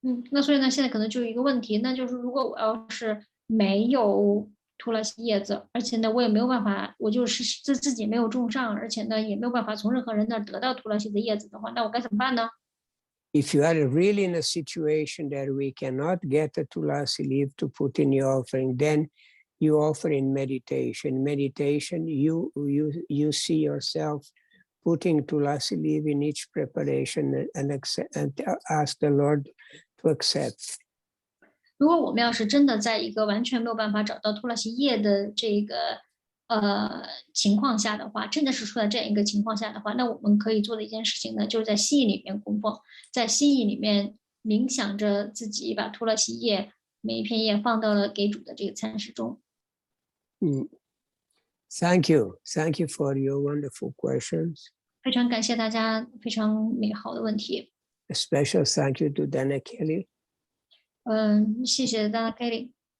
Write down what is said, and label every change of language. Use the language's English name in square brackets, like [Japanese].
[Chinese] 那所以呢，现在可能就有一个问题，那就是如果我要是没有图拉西叶子，而且呢我也没有办法，我就是自己没有种上，而且呢也没有办法从任何人那儿得到图拉西的叶子的话，那我该怎么办呢 [English] ？If you are really in a situation that we cannot get a tulasi leaf to put in your offering, then you offer in meditation. Meditation, you see yourself putting tulasi leaf in each preparation and ask the Lord to accept. [Chinese] 如果我们要是真的在一个完全没有办法找到图拉西叶的这个情况下的话，真的是出在这样一个情况下的话，那我们可以做的一件事情呢，就是在心意里面供奉，在心意里面冥想着自己把图拉西叶每一片叶放到了给主的这个餐食中。 [English] Thank you for your wonderful questions. [Chinese] 非常感谢大家非常美好的问题。 [English] A special thank you to Dana Kelly. [Chinese] 谢谢 Dana Kelly。